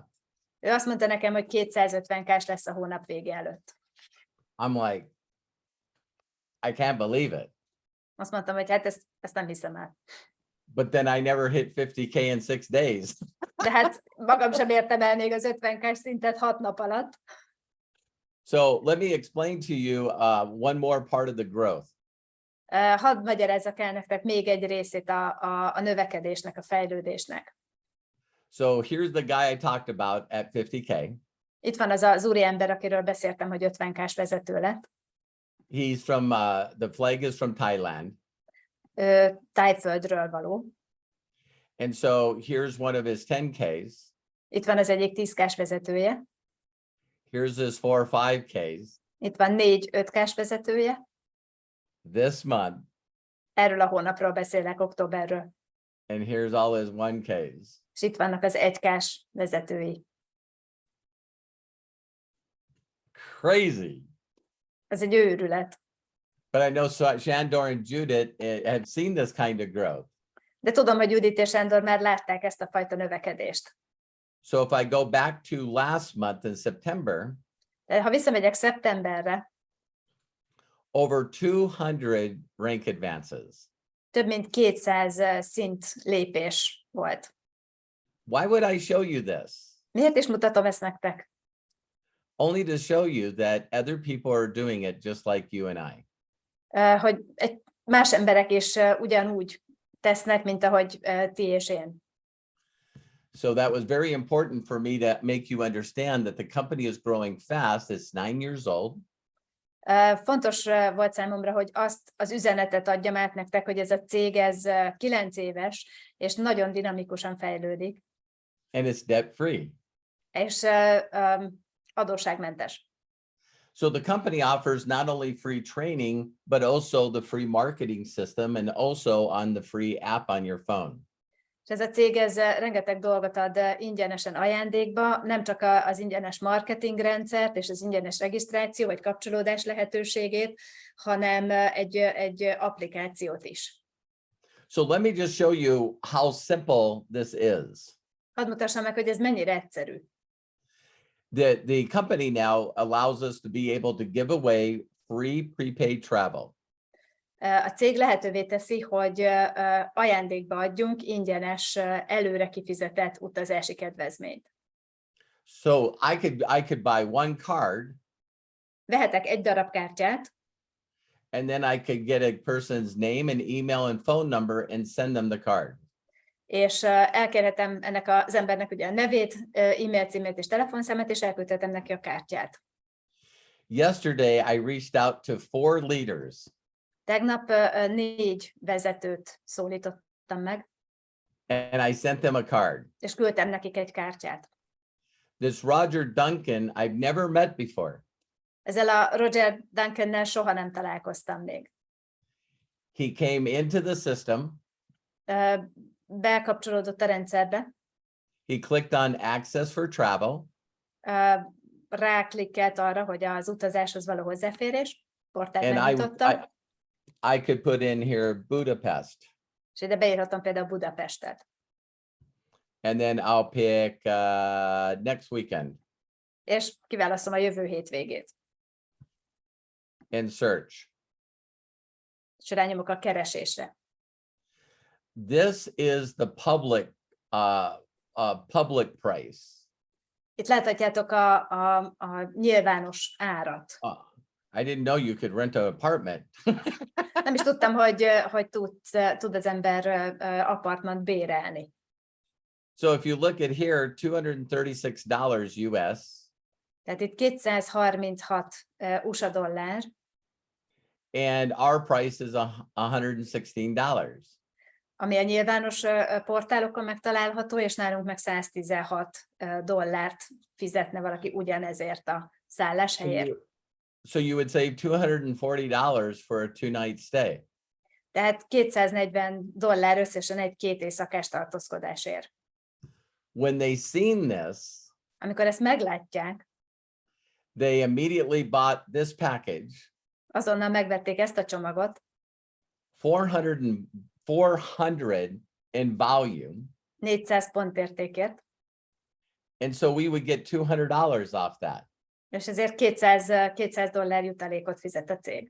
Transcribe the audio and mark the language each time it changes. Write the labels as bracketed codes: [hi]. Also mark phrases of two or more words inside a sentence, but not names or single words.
[hu] Ő azt mondta nekem, hogy 250K-s lesz a hónap vége előtt. [en] I'm like, I can't believe it. [hu] Azt mondtam, hogy hát ezt nem hiszem el. [en] But then I never hit 50K in 6 days. [hu] De hát magam sem értem el még az 50K-s szintet 6 nap alatt. [en] So let me explain to you one more part of the growth. [hu] Hadd magyarázzak el nektek még egy részét a növekedésnek, a fejlődésnek. [en] So here's the guy I talked about at 50K. [hu] Itt van az úriember, akiről beszéltem, hogy 50K-s vezető lett. [en] He's from, the flag is from Thailand. [hu] Tájföldről való. [en] And so here's one of his 10Ks. [hu] Itt van az egyik 10K-s vezetője. [en] Here's his 4 or 5Ks. [hu] Itt van 4-5K-s vezetője. [en] This month. [hu] Erről a hónapról beszélek, októberről. [en] And here's all his 1Ks. [hu] És itt vannak az 1K-s vezetői. [en] Crazy. [hu] Ez egy őrület. [en] But I know Shandor and Judit have seen this kind of growth. [hu] De tudom, hogy Judit és Sándor már látták ezt a fajta növekedést. [en] So if I go back to last month in September, [hu] De ha visszamegyek szeptemberre, [en] over 200 rank advances. [hu] több mint 200 szint lépés volt. [en] Why would I show you this? [hu] Miért is mutatom ezt nektek? [en] Only to show you that other people are doing it just like you and I. [hu] Hogy más emberek is ugyanúgy tesznek, mint ahogy ti és én. [en] So that was very important for me to make you understand that the company is growing fast. It's 9 years old. [hu] Fontos volt számomra, hogy azt az üzenetet adjam át nektek, hogy ez a cég, ez 9 éves, és nagyon dinamikusan fejlődik. [en] And it's debt free. [hu] És adósságmentes. [en] So the company offers not only free training, but also the free marketing system and also on the free app on your phone. [hu] És ez a cég, ez rengeteg dolgot ad ingyenesen ajándékba, nem csak az ingyenes marketingrendszert és az ingyenes regisztráció vagy kapcsolódás lehetőségét, hanem egy applikációt is. [en] So let me just show you how simple this is. [hu] Hadd mutassam meg, hogy ez mennyire egyszerű. [en] The company now allows us to be able to give away free prepaid travel. [hu] A cég lehetővé teszi, hogy ajándékba adjunk ingyenes, előre kifizetett utazási kedvezményt. [en] So I could buy one card, [hu] Vehetek egy darab kártyát, [en] and then I could get a person's name and email and phone number and send them the card. [hu] és elkérhetem ennek az embernek ugye a nevét, e-mail címét és telefonszámát, és elküldhetem neki a kártyát. [en] Yesterday, I reached out to 4 leaders. [hu] Tegnap 4 vezetőt szólítottam meg, [en] And I sent them a card. [hu] és küldtem nekik egy kártyát. [en] This Roger Duncan, I've never met before. [hu] Ezzel a Roger Duncannel soha nem találkoztam még. [en] He came into the system. [hu] Bekapcsolódott a rendszerbe, [en] He clicked on access for travel. [hu] ráklikkelt arra, hogy az utazáshoz való hozzáférés, portált [en] And [hu] megnyitotta, [en] I could put in here Budapest. [hu] és ide beírhatom például Budapestet. [en] And then I'll pick next weekend [hu] És kiválasztom a jövő hétvégét. [en] and search. [hu] És rányomok a keresésre. [en] This is the public price. [hu] Itt láthatjátok a nyilvános árat. [en] I didn't know you could rent an apartment. [hu] Nem is tudtam, hogy tud az ember apartmant bérelni. [en] So if you look at here, $236 US. [hu] Tehát itt 236 USA dollár, [en] And our price is $116. [hu] ami a nyilvános portálokon megtalálható, és nálunk meg 116 dollárt fizetne valaki ugyanezért a szálláshelyért. [en] So you would save $240 for a 2-night stay. [hu] Tehát 240 dollár összesen egy 2 éjszakás tartózkodásért. [en] When they seen this, [hu] Amikor ezt meglátják, [en] They immediately bought this package, [hu] Azonnal megvették ezt a csomagot, [en] 400 in volume. [hu] 400 pontértékért, [en] And so we would get $200 off that. [hu] és ezért $200 jutalékot fizet a cég.